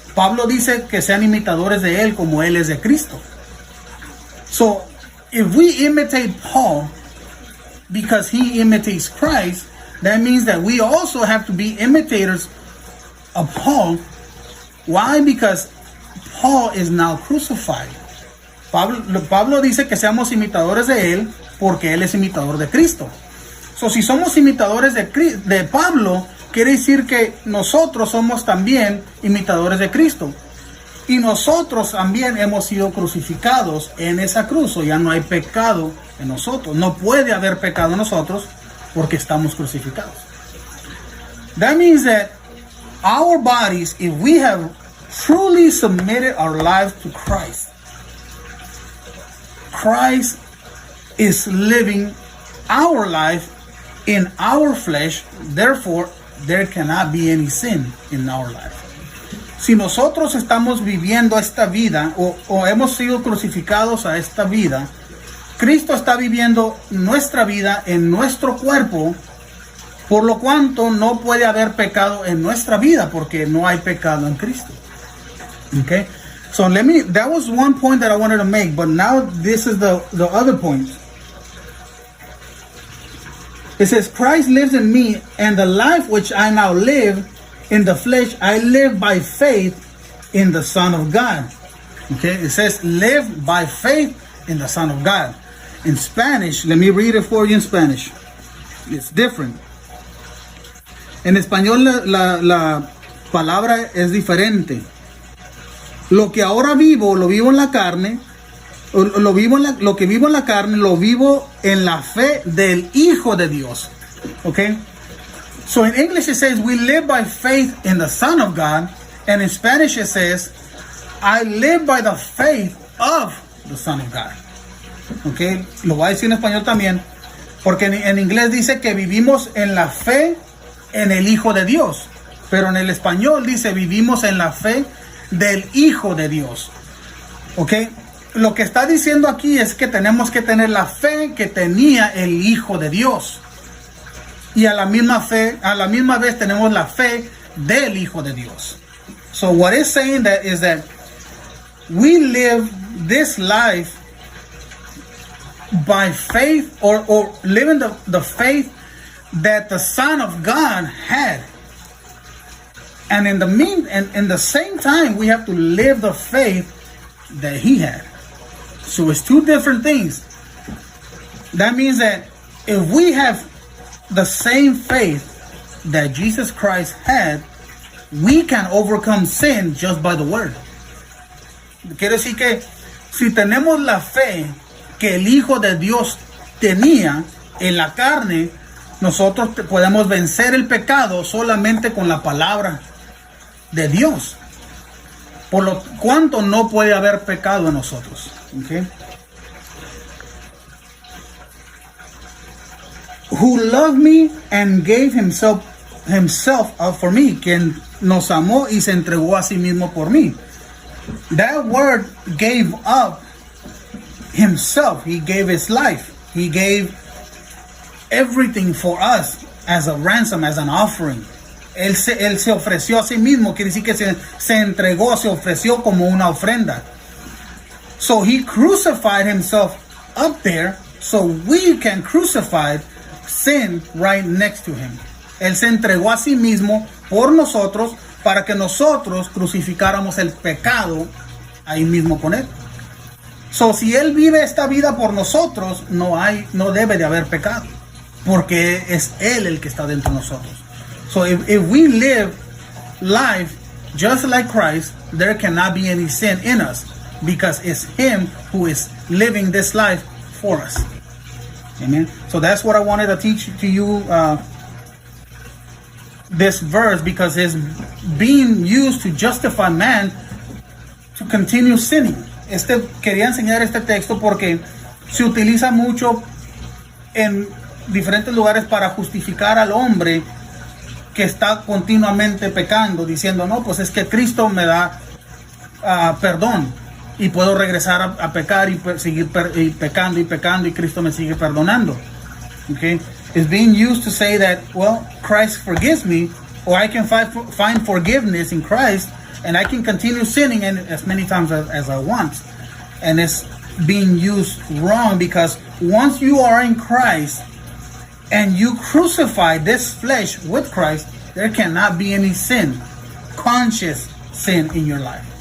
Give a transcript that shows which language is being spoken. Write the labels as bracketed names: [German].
[Spanish] Pablo dice que sean imitadores de él como él es de Cristo. [English] So if we imitate Paul because he imitates Christ, that means that we also have to be imitators of Paul. Why? Because Paul is now crucified. [Spanish] Pablo dice que seamos imitadores de él porque él es imitador de Cristo. So, si somos imitadores de Pablo, quiere decir que nosotros somos también imitadores de Cristo. Y nosotros también hemos sido crucificados en esa cruz. O ya no hay pecado en nosotros. No puede haber pecado en nosotros porque estamos crucificados. [English] That means that our bodies, if we have truly submitted our lives to Christ, Christ is living our life in our flesh, therefore there cannot be any sin in our life. [Spanish] Si nosotros estamos viviendo esta vida o hemos sido crucificados a esta vida, Cristo está viviendo nuestra vida en nuestro cuerpo, por lo cuanto no puede haber pecado en nuestra vida porque no hay pecado en Cristo. [English] Okay? So that was one point that I wanted to make, but now this is the other point. It says, Christ lives in me, and the life which I now live in the flesh, I live by faith in the Son of God. Okay, it says, live by faith in the Son of God. In Spanish, let me read it for you in Spanish. It's different. [Spanish] En español la palabra es diferente. Lo que ahora vivo, lo vivo en la carne. Lo que vivo en la carne, lo vivo en la fe del Hijo de Dios. [English] Okay? So in English it says, we live by faith in the Son of God. And in Spanish it says, I live by the faith of the Son of God. Okay? [Spanish] Lo voy a decir en español también. Porque en inglés dice que vivimos en la fe en el Hijo de Dios. Pero en el español dice, vivimos en la fe del Hijo de Dios. Okay? Lo que está diciendo aquí es que tenemos que tener la fe que tenía el Hijo de Dios. Y a la misma vez tenemos la fe del Hijo de Dios. [English] So what it's saying that is that we live this life by faith or living the faith that the Son of God had. And in the same time, we have to live the faith that he had. So it's two different things. That means that if we have the same faith that Jesus Christ had, we can overcome sin just by the word. [Spanish] Quiere decir que si tenemos la fe que el Hijo de Dios tenía en la carne, nosotros podemos vencer el pecado solamente con la palabra de Dios. Por lo cuanto no puede haber pecado en nosotros. [English] Okay? Who loved me and gave himself up for me. [Spanish] Quien nos amó y se entregó a sí mismo por mí. [English] That word gave up himself. He gave his life. He gave everything for us as a ransom, as an offering. [Spanish] Él se ofreció a sí mismo, quiere decir que se entregó, se ofreció como una ofrenda. [English] So he crucified himself up there so we can crucify sin right next to him. [Spanish] Él se entregó a sí mismo por nosotros para que nosotros crucificáramos el pecado ahí mismo con él. So si él vive esta vida por nosotros, no debe de haber pecado, porque es él el que está dentro de nosotros. [English] So if we live life just like Christ, there cannot be any sin in us because it's him who is living this life for us. Amen. So that's what I wanted to teach to you this verse, because it's being used to justify man to continue sinning. [Spanish] Quería enseñar este texto porque se utiliza mucho en diferentes lugares para justificar al hombre que está continuamente pecando, diciendo, no, pues es que Cristo me da perdón y puedo regresar a pecar y seguir pecando y pecando y Cristo me sigue perdonando. [English] Okay, it's being used to say that, well, Christ forgives me, or I can find forgiveness in Christ and I can continue sinning as many times as I want. And it's being used wrong, because once you are in Christ and you crucify this flesh with Christ, there cannot be any sin, conscious sin in your life.